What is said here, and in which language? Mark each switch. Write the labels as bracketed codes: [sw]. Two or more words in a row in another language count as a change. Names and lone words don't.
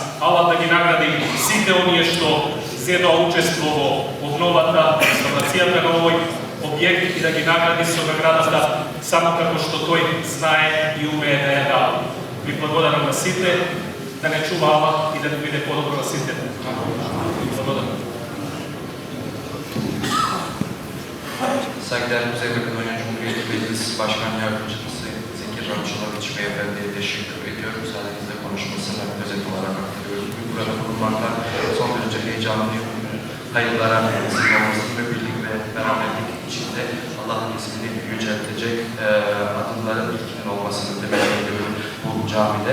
[mk] Аллах да ги награди сите оние што зедоа учество во обновата, реставрацијата на овој објект и да ги награди со наградата само како што тој знае и умее да ја дава. Ви благодарам на сите, да не чува Аллах и да не биде подобро на сите. Благодарам. [tr] Saygıdeğer Kuzey Makedonya Cumhuriyeti Meclis Başkan Yardımcısı Zekir Ramçılaviç Beyefendi'ye teşekkür ediyorum. Müsaadenizle konuşmasını özet olarak aktarıyoruz. Bugün burada bulunmaktan son derece heyecanlıyım. Hayırlara vesile olmasını ve birlik ve beraberlik içinde Allah'ın ismini yüceltecek adımların ilkinin olmasını temenni ediyorum bu camide.